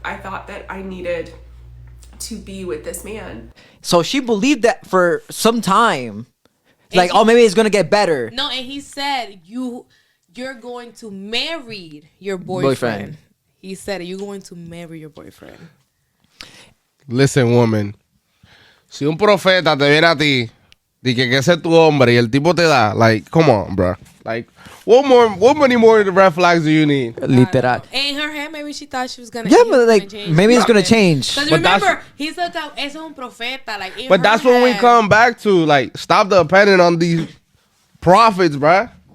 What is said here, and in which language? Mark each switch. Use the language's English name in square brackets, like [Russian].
[English] I thought that I needed to be with this man. So she believed that for some time. Like, oh, maybe it's going to get better. No, and he said, you're going to marry your boyfriend. He said, you're going to marry your boyfriend. Listen, woman. [Spanish] Si un profeta te viene a ti, de que ese es tu hombre, y el tipo te da, [English] like, come on, bro. Like, what many more red flags do you need? Literal. In her head, maybe she thought she was gonna. Yeah, but like, maybe it's gonna change. Because remember, he said that [Spanish] es un profeta. [English] Like, but that's when we come back to, like, stop depending on these prophets, bro.